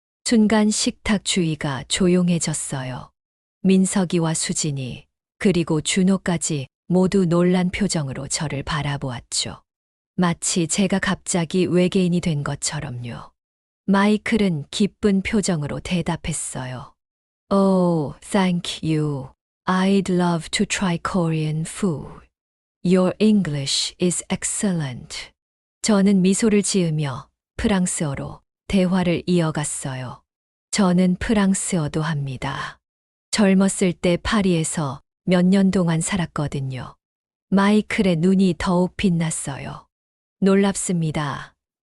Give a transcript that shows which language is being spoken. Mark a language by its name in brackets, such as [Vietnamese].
[Korean] 순간 식탁 주위가 조용해졌어요. 민석이와 수진이 그리고 준호까지 모두 놀란 표정으로 저를 바라보았죠. 마치 제가 갑자기 외계인이 된 것처럼요. 마이클은 기쁜 표정으로 대답했어요. [English] Oh, thank you. I'd love to try Korean food. Your English is excellent. [Korean] 저는 미소를 지으며 프랑스어로 대화를 이어갔어요. 저는 프랑스어도 합니다. 젊었을 때 파리에서 몇 년 동안 살았거든요. 마이클의 눈이 더욱 빛났어요. 놀랍습니다.